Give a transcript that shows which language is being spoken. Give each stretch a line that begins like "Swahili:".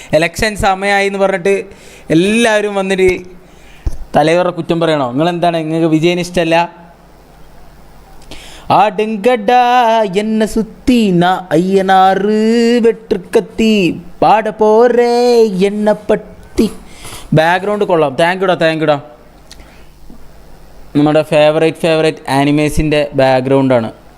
Malayalam: Election സമയമായി എന്ന് പറഞ്ഞിട്ട് എല്ലാവരും വന്നിട്ട് തലവരുടെ കുറ്റം പറയണോ? നിങ്ങളെന്താണ്? നിങ്ങൾക്ക് വിജയന് ഇഷ്ടമല്ല?
Tamil: ஆடுங்கடா என்ன சுத்தி நான் ஐயனாறு வெற்று கத்தி பாட போறே என்ன പറ്റി.
Malayalam: ബാക്ക്ഗ്രൗണ്ട് കൊള്ളാം. താങ്ക് യുടാ. നമ്മുടെ ഫേവറേറ്റ് ആനിമേസിൻ്റെ ബാക്ക്ഗ്രൗണ്ടാണ്.